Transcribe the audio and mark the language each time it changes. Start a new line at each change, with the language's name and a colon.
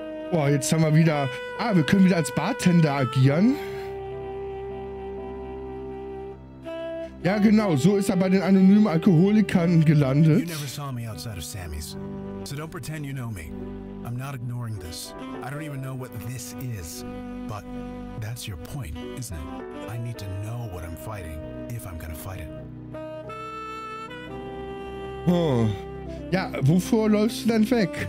German: Boah, jetzt haben wir wieder... Ah, wir können wieder als Bartender agieren. Ja, genau. So ist er bei den anonymen Alkoholikern gelandet.
English: You never saw me outside of Sammy's. So don't pretend you know me. I'm not ignoring this. I don't even know what this is. But that's your point, isn't it? I need to know what I'm fighting, if I'm gonna fight it. Oh.
German: Ja, wovor läufst du denn weg?